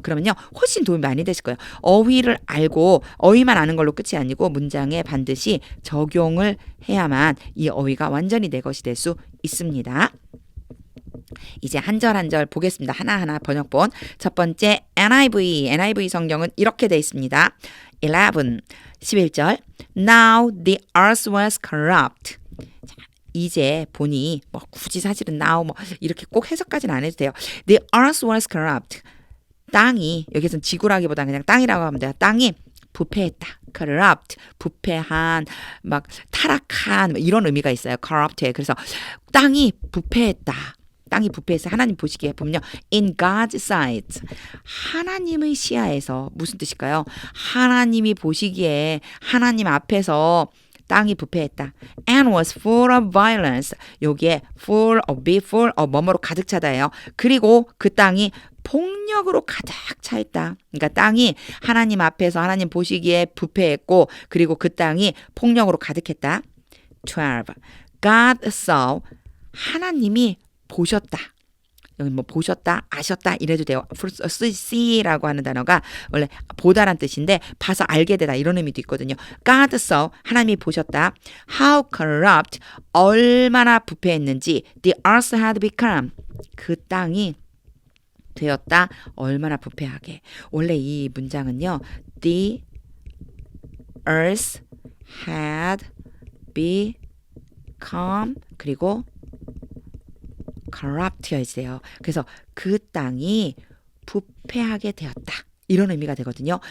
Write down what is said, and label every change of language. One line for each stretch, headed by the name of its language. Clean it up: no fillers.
Korean: 그러면요 훨씬 도움이 많이 되실 거예요. 어휘를 알고 어휘만 아는 걸로 끝이 아니고 문장에 반드시 적용을 해야만 이 어휘가 완전히 내 것이 될 수 있습니다. 이제 한 절 한 절 보겠습니다. 하나하나 번역본. 첫 번째 NIV 성경은 이렇게 돼 있습니다.
English: 11절 Now the earth was corrupt.
Korean: 자, 이제 보니 뭐 굳이 사실은 now 뭐 이렇게 꼭 해석까지는 안 해도 돼요.
English: The earth was corrupt.
Korean: 땅이 여기서는 지구라기보다 그냥 땅이라고 하면 돼요. 땅이 부패했다. corrupt, 부패한, 막 타락한 이런 의미가 있어요. corrupt에. 그래서 땅이 부패했다. 땅이 부패해서 하나님 보시기에 보면요.
English: In God's sight.
Korean: 하나님의 시야에서 무슨 뜻일까요? 하나님이 보시기에 하나님 앞에서 땅이 부패했다.
English: And was full of violence.
Korean: 여기에 full of 뭐뭐로 가득 차다예요. 그리고 그 땅이 폭력으로 가득 차 있다. 그러니까 땅이 하나님 앞에서 하나님 보시기에 부패했고 그리고 그 땅이 폭력으로 가득했다. 12.
English: God saw.
Korean: 하나님이 보셨다. 여기 뭐 보셨다, 아셨다 이래도 돼요. see라고 하는 단어가 원래 보다란 뜻인데 봐서 알게 되다 이런 의미도 있거든요.
English: God saw,
Korean: 하나님이 보셨다.
English: How corrupt,
Korean: 얼마나 부패했는지
English: the earth had become,
Korean: 그 땅이 되었다. 얼마나 부패하게. 원래 이 문장은요.
English: The earth had become
Korean: 그리고 corrupt여야 그래서 그 땅이 부패하게 되었다. 이런 의미가 되거든요.